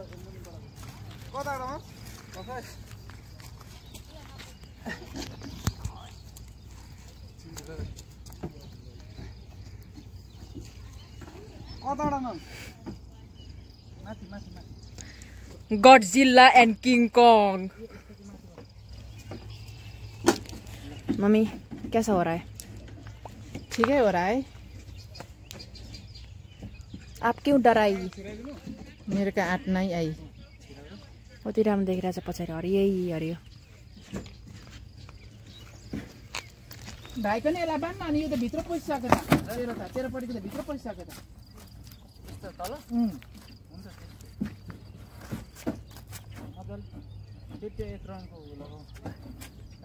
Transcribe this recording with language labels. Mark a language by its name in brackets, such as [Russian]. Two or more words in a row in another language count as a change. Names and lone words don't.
[Nepali] कताबाट कताबाट माथि माथि माथि Godzilla and King Kong. [Hindi] मम्मी कैसा हो रहा है? ठीक है हो रहा है आप क्यों डराई? [Nepali] मेरो का आँट नै आई कति राम्रो देखिरहेछ पछाडि हरियै हरियो भाइको नि यसलाई बान्न अनि यो त भित्र पसिसक्यो त तेरोपट्टिको त भित्र पसिसक्यो त तल हुन्छ मजाले त्यति एक रङको लगाऊ